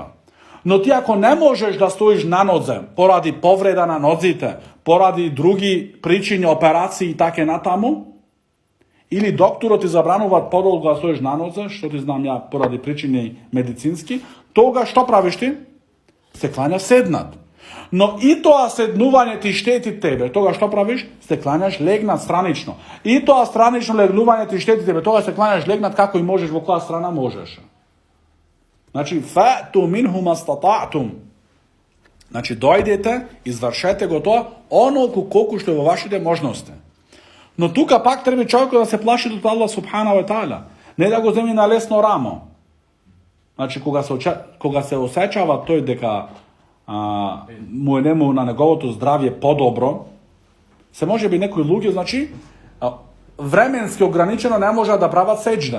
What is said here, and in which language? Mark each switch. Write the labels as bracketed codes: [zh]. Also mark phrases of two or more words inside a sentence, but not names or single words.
[mk] Но ти ако не можеш да стоиш на нозе поради повреда на нозите, поради други причини, операции и така натаму, или докторот ти забрануваат подолго да стоиш на нозе, што ти знам ја поради причини медицински, тога што правиш ти? Се кланяш седнат. Но и тоа седнување ти штети тебе. Тога што правиш? Се кланяш легнат странично. И тоа странично легнување ти штети тебе. Тога се кланяш легнат како и можеш, во која страна можеш. [ar] Значи, فأتوا منه ما استطعتم. [mk] Значи, дојдете, извршете го тоа, онолку колку што е во вашите можности. Но тука пак треба човекот да се плаши од Аллах [ar] سبحانه وتعالى. [mk] Не да го земи на лесно рамо. Значи, кога се осеќава тој дека му е нему на неговото здравје подобро, се може би некои луѓе, значи, временски ограничено не може да прават сеџда.